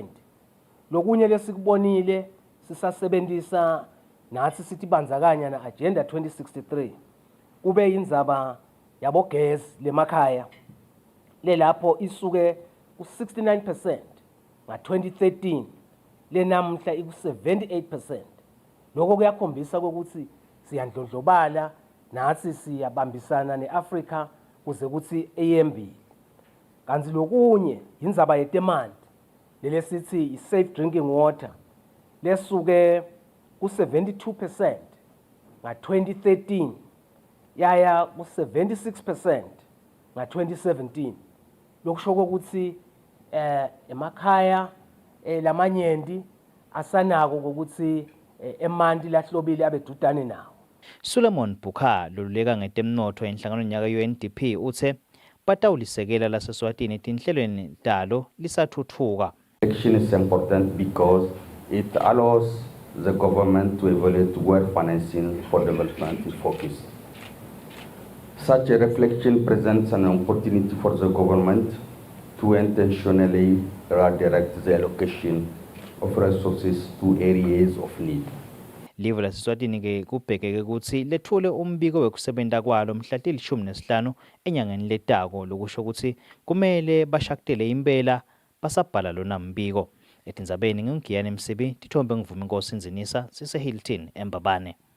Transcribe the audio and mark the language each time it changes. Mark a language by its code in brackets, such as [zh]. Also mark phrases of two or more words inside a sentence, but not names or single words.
[ss] Lokunye lesikubonile sisasebenzisa nathi sithi bandzakanya na Agenda 2063 kube indzaba yabogesi lemakhaya lelapho isuke ku-69% nga-2013 lenamhla iku-78%. Lokho kuyakhombisa ukuthi siyandlondlobala nathi siyabambisana ne-Afrika kuze kuthi eyembili. Kanti lokunye indzaba yetemanti lele sithi i- [en] safe drinking water [ss] lesuke ku-72% nga-2013 yaya ku-76% nga-2017. Lokusho ukuthi emakhaya lamanyenti asanako ukuthi emanti lahlobile abedudane nawo. Suleiman Bukha loluleka ngetemnotho enhlanganweni yaka UNDP uthe batawulisekela laseSwatini tinhlelweni talo lisathuthuka. [en] Action is important because it allows the government to evaluate where financing for development is focused. Such a reflection presents an opportunity for the government to intentionally redirect the allocation of resources to areas of need. [ss] Live laseSwatini ke kubhekeke ukuthi lethule umbiko wekusebenta kwalo mhla til-15 enyangeni letako lokusho ukuthi kumele bashaktele impela basabhala lona mbiko. Etindzabeni ngingiyane Msibi tithombe ngivuma inkosi Nzinisa sise-Hilton eMbabane.